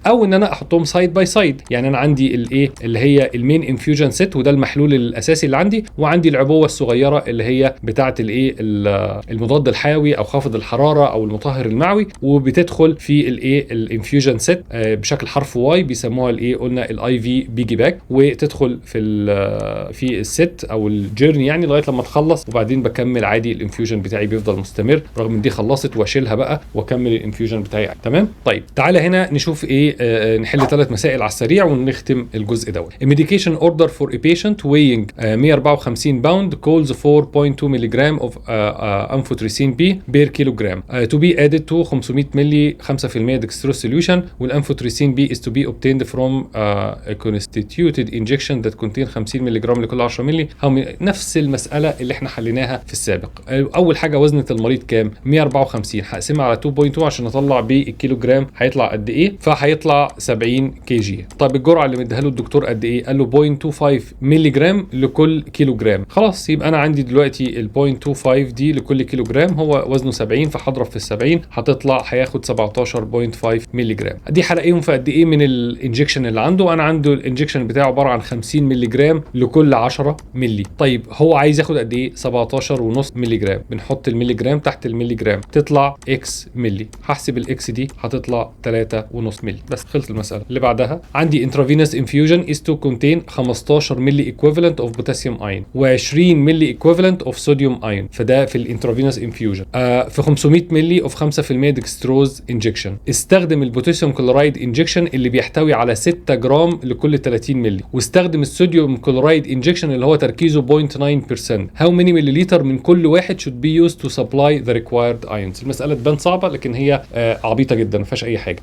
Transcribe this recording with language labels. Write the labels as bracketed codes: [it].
[ar] او ان انا احطهم سايد باي سايد، يعني انا عندي الايه اللي هي المين انفيوجن سيت، وده المحلول الاساسي اللي عندي، وعندي العبوه الصغيره اللي هي بتاعه الايه المضاد الحيوي او خافض الحراره او المطهر المعوي، وبتدخل في الايه الانفيوجن سيت بشكل حرف واي، بيسموها الايه، قلنا الاي في بيجي باك، وتدخل في الست او الجيرني يعني لغايه لما تخلص، وبعدين بكمل عادي الانفيوجن بتاعي بيفضل مستمر رغم ان دي خلصت، واشيلها بقى واكمل الانفيوجن بتاعي عادي. تمام. طيب تعالى هنا نشوف ايه، نحل 3 مسائل على السريع ونختم الجزء دوت. [en] medication order for a patient weighing 154 pound calls 4.2 ملغ of amphotericin B per kilogram to be added to 500 ملي 5% dextrose solution, والamphotericin B is to be obtained from a constituted injection that contain 50 [ar] ملغ لكل 10 ملي. نفس المسألة اللي احنا حليناها في السابق. اول حاجة وزنة المريض كام؟ 154، هقسمها على 2.2 عشان اطلع بالكيلو جرام هيطلع قد ايه، فهيطلع 70 كي جي. طيب الجرعة اللي مديها له الدكتور قد ايه؟ قال له 0.25 ملي جرام لكل كيلو جرام. خلاص، يبقى انا عندي دلوقتي ال 0.25 دي لكل كيلو جرام، هو وزنه 70، فهضرب في ال 70 هتطلع هياخد 17.5 ملي جرام. دي هلاقيهم في قد ايه من الانجكشن اللي عنده؟ انا عنده الانجكشن بتاعه عبارة عن 50 ملي جرام لكل 10 ملي. طيب هو عايز ياخد قد ايه؟ 17.5 ملي جرام. بنحط الملي جرام تحت الملي جرام، تطلع اكس ملي. هحسب الاكس دي هتطلع 3.5 ملي. بس خلصت المسألة. اللي بعدها عندي [en] intravenous infusion is to contain 15 ملي equivalent of potassium ion و20 ملي equivalent of sodium ion، [ar] فده في الانترافينوس انفيوجن. في 500 ملي of 5% ديكستروز انجكشن. استخدم البوتاسيوم كلورايد انجكشن اللي بيحتوي على 6 جرام جرام لكل 30 مللي، واستخدم الصوديوم كلورايد انجكشن اللي هو تركيزه 0.9%. [en] how many [ar] ملليلتر من كل واحد [en] should be used to supply the required ions؟ [ar] المساله تبان صعبه لكن هي عبيطه جدا ما فيهاش اي حاجه.